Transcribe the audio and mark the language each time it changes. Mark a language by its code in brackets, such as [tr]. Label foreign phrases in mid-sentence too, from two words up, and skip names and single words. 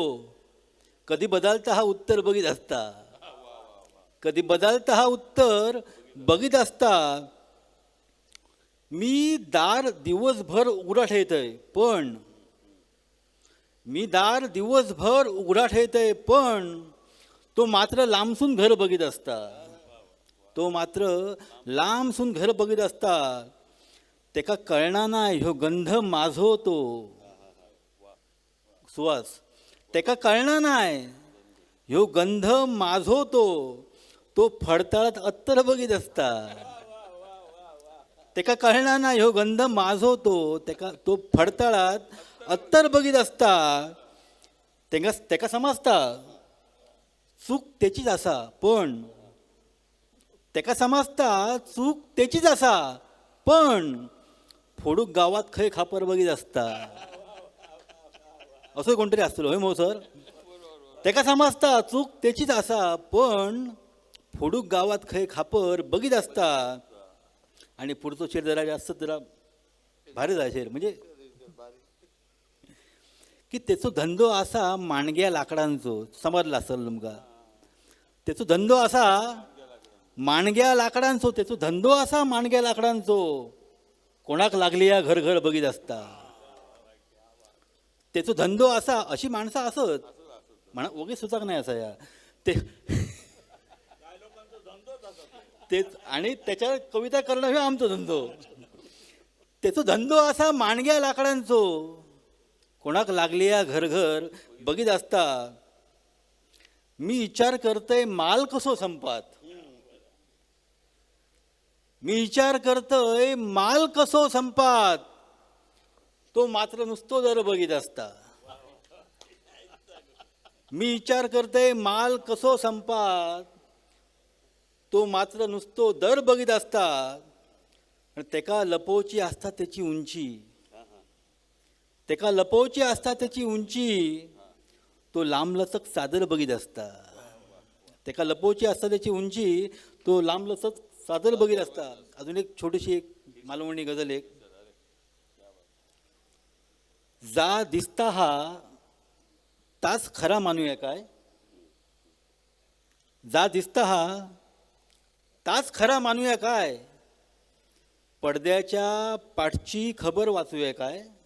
[kok] कधी बदलता हा उत्तर बघीत असता. कधी बदलता हा उत्तर बघीत असता. मी दार दिवसभर उघडा ठेवतय पण मी दार दिवसभर उघडा ठेवतय पण तो मात्र लांबसून घर बघीत असता. तो मात्र लांबसून घर बघीत असता. तेका कळना नाही ह्यो गंध माझो तो सुवास. तेका कळना नाही ह्यो गंध माझो तो. तो फडताळत अत्तर बघीत असता. तेका कळना नाही ह्यो गंध माझो तो. तो फडताळात अत्तर बघीत असता. तेका समजता चूक त्याचीच असा पण तेका समजता चूक त्याचीच असा पण फोडूक गावात खंय खापर बघीत असता. असं कोणतरी असतलो होय मो सर. तेका समजता चूक त्याचीच असा पण फोडूक गावात खंय खापर बघीत असता. आणि पुढचं शेर जरा जास्त जरा भारी जाय शेर म्हणजे की त्याचो धंदो असा माणग्या लाकडांचो. समजला असेल तुमका. त्याचो धंदो असा माणग्या लाकडांचो. त्याचो धंदो असा माणग्या लाकडांचो. कोणाक लागली या घर घर बघीत असता. त्याचो धंदो असा. अशी माणसं असत म्हणा वगैरे सुचाक नाही असा या तेच. आणि त्याच्यावर कविता करणं हे आमचो धंदो. त्याचो धंदो असा माणग्या लाकडांचो. कोणाक लागली या घर घर बघीत असता. मी विचार करतय माल कसो संपात. मी विचार करतय माल कसो संपात. तो मात्र नुसतो दर बघीत असता. मी विचार करतय माल कसो संपात. तो मात्र नुसतो दर बघीत असता. आणि तेका लपोवची आसता त्याची उंची, तेका लपोवची आसता त्याची उंची, तो लांबलचक सादर बघीत असता. तेका लपोवची असता त्याची उंची, तो लांबलचक सादर बघीत असता. अजून एक छोटीशी एक मालवणी गजल एक. जा दिसता हा ताच खरा मानूया काय, जा दिसता हा ताच खरा मानूया काय, पडद्याच्या पाठची खबर वाचूया काय.